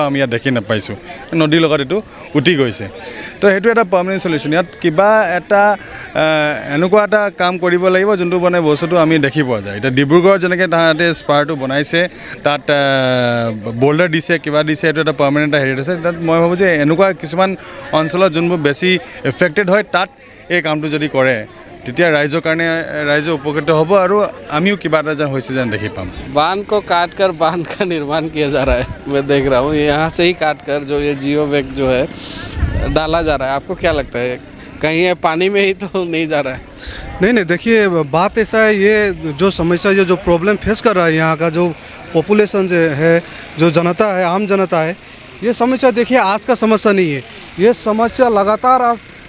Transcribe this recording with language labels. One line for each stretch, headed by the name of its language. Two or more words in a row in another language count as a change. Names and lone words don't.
Assamese: আমি ইয়াত দেখি নাপাইছোঁ নদীৰ লগত এইটো উটি গৈছে তো সেইটো এটা
English: permanent solution
Assamese: ইয়াত কিবা এটা এনেকুৱা এটা কাম কৰিব লাগিব যোনটো মানে বস্তুটো আমি দেখি পোৱা যায় এতিয়া ডিব্ৰুগড়ত যেনেকৈ তাহাঁতে স্পাৰটো বনাইছে তাত বল্ডাৰ দিছে কিবা দিছে এইটো এটা পাৰ্মানেণ্ট এটা হেৰি আছে তাত মই ভাবোঁ যে এনেকুৱা কিছুমান অঞ্চলত যোনবোৰ বেছি এফেক্টেড হয় তাত এই কামটো যদি কৰে তেতিয়া ৰাইজৰ কাৰণে ৰাইজে উপকৃত হ'ব আৰু আমিও কিবা এটা যেন হৈছে যেন দেখি পাম
Hindi: बांध को काट कर बांध का निर्माण किया जा रहा है मैं देख रहा हूँ यहाँ से ही काट कर जो ये जियो बैग जो है डाला जा रहा है आपको क्या लगता है कहीं ये पानी में ही तो नहीं जा रहा है नहीं देखिए बात ऐसा है ये जो समस्या ये जो
English: problem face
Hindi: कर रहा है यहाँ का जो पॉपुलेशन जो है जो जनता है आम जनता है ये समस्या देखिए आज का समस्या नहीं है ये समस्या लगातार आज